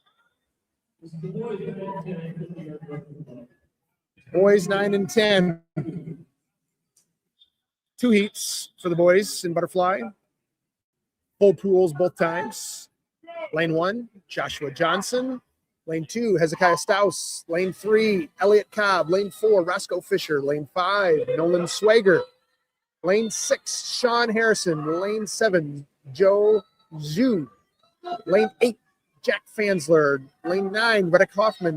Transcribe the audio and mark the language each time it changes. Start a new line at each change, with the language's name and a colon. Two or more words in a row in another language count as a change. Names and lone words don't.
English: Boys 9 and 10. 2 heats for the boys in butterfly. Full pools both times. Lane 1, Joshua Johnson. Lane 2, Hezekiah Staus. Lane 3, Elliot Cobb. Lane 4, Roscoe Fisher. Lane 5, Nolan Swager. Lane 6, Sean Harrison. Lane 7, Joe Zhu. Lane 8, Jack Fansler. Lane 9, Reddick Hoffman.